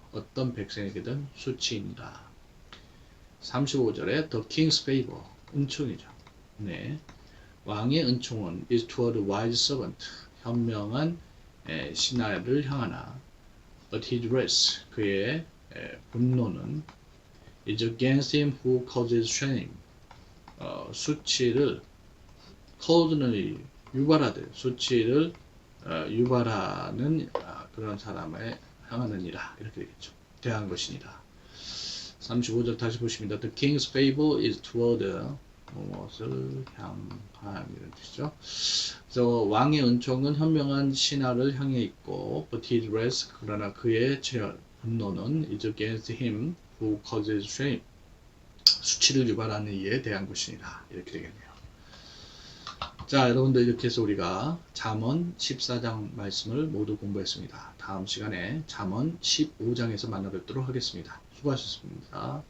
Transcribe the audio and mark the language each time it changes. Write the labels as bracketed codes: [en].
[ko] 어떤 백성에게든 수치이니라. [en] 35절에 The king's favor, [ko] 은총이죠. 네. 왕의 은총은 [en] is toward a wise servant, [ko] 현명한 신하를 향하나 [en] But his wrath, [ko] 그의 분노는 [en] is against him who causes shame, 수치를 cause는 [ko] 유발하되 수치를 유발하는 그런 사람에 향하느니라. 이렇게 되겠죠. 대한 것이니라. 35절 다시 보십니다. [en] The king's favor is toward [ko] 무엇을 향한 이런 뜻이죠. 그래서 왕의 은총은 현명한 신하를 향해 있고 [en] but his wrath, [ko] 그러나 그의 분노는 [en] is against him who causes shame, [ko] 수치를 유발하는 이에 대한 것이니라. 이렇게 되겠네요. 자, 여러분들 이렇게 해서 우리가 잠언 14장 말씀을 모두 공부했습니다. 다음 시간에 잠언 15장에서 만나뵙도록 하겠습니다. 수고하셨습니다.